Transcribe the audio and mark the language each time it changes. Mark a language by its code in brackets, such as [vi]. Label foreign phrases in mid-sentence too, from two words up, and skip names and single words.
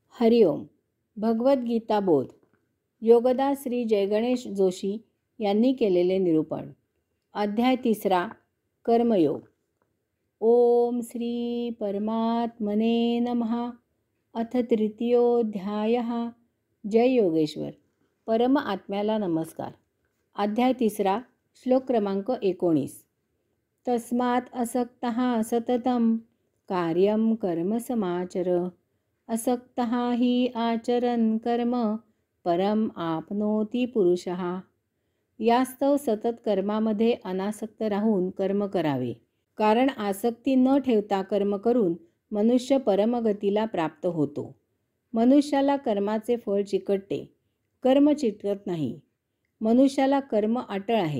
[mr] हरिओम. भगवद्गीता बोध. योगदास श्री जयगणेश जोशी यांनी केलेले निरूपण. अध्याय 3. कर्मयोग. [sa] ओम श्री परमात्मने नमः. अथ तृतीयोऽध्यायः. जय योगेश्वर. [mr] परम आत्म्याला नमस्कार. अध्याय 3. श्लोक क्रमांक 19. [sa] तस्मात् असक्तः सततं कार्यं कर्म समाचर. असक्तः हि आचरन् कर्म परम आपनोति पुरुषः. [mr] यास्तव सतत कर्मामध्ये अनासक्त राहून कर्म करावे, कारण आसक्ती न ठेवता कर्म करून मनुष्य परमगतीला प्राप्त होतो. मनुष्याला कर्माचे फळ चिकटते, कर्म चिकटत नाही. मनुष्याला कर्म अटळ आहे.